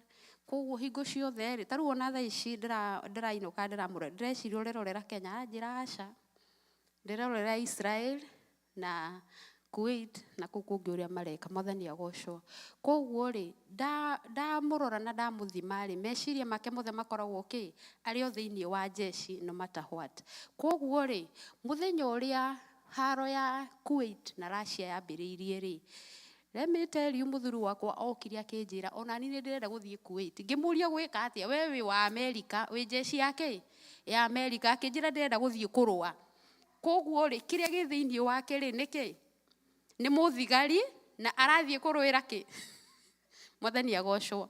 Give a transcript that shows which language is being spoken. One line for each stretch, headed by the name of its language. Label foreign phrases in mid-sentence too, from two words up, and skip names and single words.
Kikuyu: Koguo hingo ciothe rĩ, tarĩu ona thaa ici ndĩrainũka ndĩreciria ũrerorera Kenya, njĩra aca ndĩrerorera Israel na Kuwait na kũu kũngĩ ũrĩa mareka. Mwathani agocwo. Koguo rĩ, ndamũrora na ndamũthima rĩ, meciria make mothe makoragwo arĩ o thĩinĩ wa jeshi
English: no matter what.
Kikuyu: Koguo rĩ, mũthenya ũrĩa haro ya Kuwait na Russia yambĩrĩirie rĩ,
English: let me tell you,
Kikuyu: mũthuri wakwa okire akĩnjĩra ona niĩ ndĩrenda gũthiĩ Kuwait. Ngĩmũria gwĩka atĩa, we wĩ wa Amerika, wĩ jeshi ya Amerika, akĩnjĩra ndĩrenda gũthiĩ kũrũa. Koguo rĩ, kĩrĩa gĩ thĩinĩ wake rĩ nĩkĩ? Nĩ mũthigari na arathiĩ kũrũĩra Mwathani agocwo.